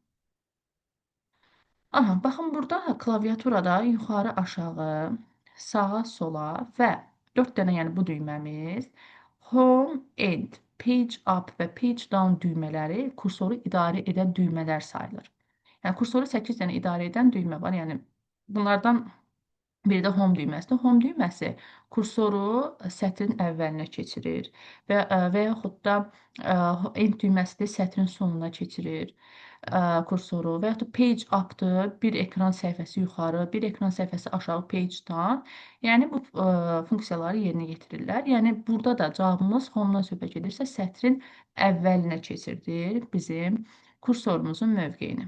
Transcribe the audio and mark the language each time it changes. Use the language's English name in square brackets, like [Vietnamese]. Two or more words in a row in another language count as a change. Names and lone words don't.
[Azerbaijani] Aha, baxın burada klaviaturada yuxarı aşağı, sağa sola və 4 dənə yəni bu düyməmiz Home, End, Page Up və Page Down düymələri kursoru idarə edən düymələr sayılır. Yəni kursoru 8 dənə idarə edən düymə var. Yəni bunlardan biri də Home düyməsidir. Home düyməsi kursoru sətrin əvvəlinə keçirir və yaxud da End düyməsi də sətrin sonuna keçirir kursoru və yaxud da Page Up-dır, bir ekran səhifəsi yuxarı, bir ekran səhifəsi aşağı Page Down. Yəni bu funksiyaları yerinə yetirirlər. Yəni burada da cavabımız Home-dan söhbət gedirsə sətrin əvvəlinə keçirdir bizim kursorumuzun mövqeyini.